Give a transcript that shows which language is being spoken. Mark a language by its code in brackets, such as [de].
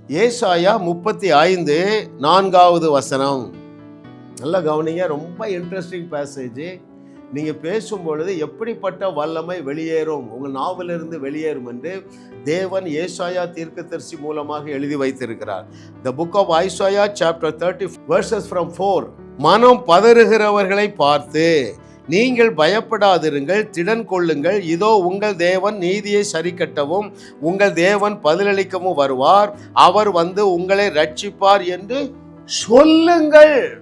[ta] ஏசாயா 35:4 வசனம். நல்லா கவனிங்க, ரொம்ப இன்ட்ரெஸ்டிங் பேசேஜ். நீங்கள் பேசும்பொழுது எப்படிப்பட்ட வல்லமை வெளியேறும், உங்கள் நாவிலிருந்து வெளியேறும் என்று தேவன் ஏசாயா தீர்க்கதரிசி மூலமாக எழுதி வைத்திருக்கிறார். [en] The book of Isaiah chapter 30 verses from 4. [ta] மனம் பதறுகிறவர்களை பார்த்து நீங்கள் பயப்படாதிருங்கள், திடன் கொள்ளுங்கள். இதோ உங்கள் தேவன் நீதியை சரிக்கட்டவும் உங்கள் தேவன் பதிலளிக்கவும் வருவார். அவர் வந்து உங்களை ரட்சிப்பார் என்று சொல்லுங்கள்.